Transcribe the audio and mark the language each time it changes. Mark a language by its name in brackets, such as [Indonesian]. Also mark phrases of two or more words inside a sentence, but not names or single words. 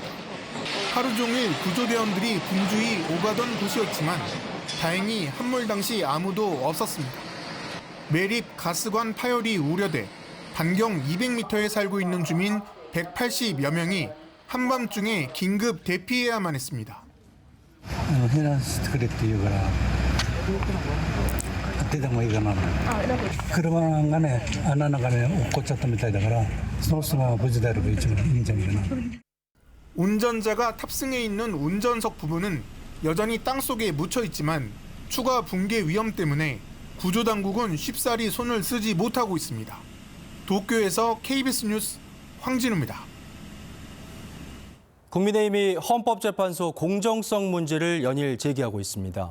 [Korean] 하루 종일 구조대원들이 분주히 오가던 곳이었지만 다행히 함몰 당시 아무도 없었습니다. 매립 가스관 파열이 우려돼 반경 200m에 살고 있는 주민 180여 명이 한밤중에 긴급 대피해야만 했습니다. [Japanese] 避難してくれって言うから出た方がいいかな。車がね穴の中に落っこっちゃったみたいだからその人が無事であれば一番いいんじゃないかな. [Korean] 운전자가 탑승해 있는 운전석 부분은 여전히 땅속에 묻혀 있지만 추가 붕괴 위험 때문에 구조당국은 쉽사리 손을 쓰지 못하고 있습니다. 도쿄에서 KBS 뉴스 황진우입니다. 국민의힘이 헌법재판소 공정성 문제를 연일 제기하고 있습니다.